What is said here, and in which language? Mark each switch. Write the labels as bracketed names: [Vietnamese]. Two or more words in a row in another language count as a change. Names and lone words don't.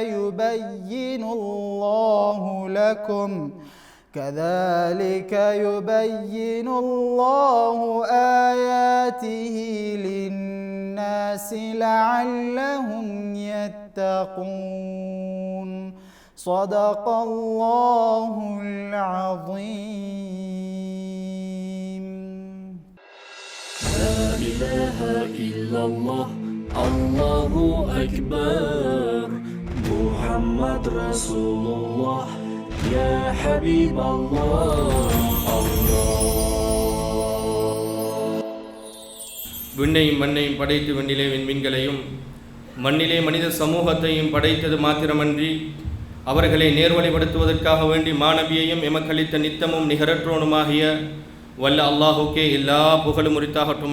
[Arabic] يبين الله آياته للناس لعلهم يتقون صدق الله العظيم. لا إله إلا الله الله أكبر محمد رسول الله يا حبيب الله [Tamil] விண்ணையும் மண்ணையும் படைத்து விண்ணிலே விண்மீன்களையும் மண்ணிலே மனித சமூகத்தையும் படைத்தது மாத்திரமன்றி அவர்களை நேர்வழிப்படுத்துவதற்காக வேண்டி மாணவியையும் எமக்களித்த நித்தமும் நிகரற்றோனுமாகிய வல்ல அல்லாஹுக்கே எல்லா புகழும் உரித்தாகட்டும்.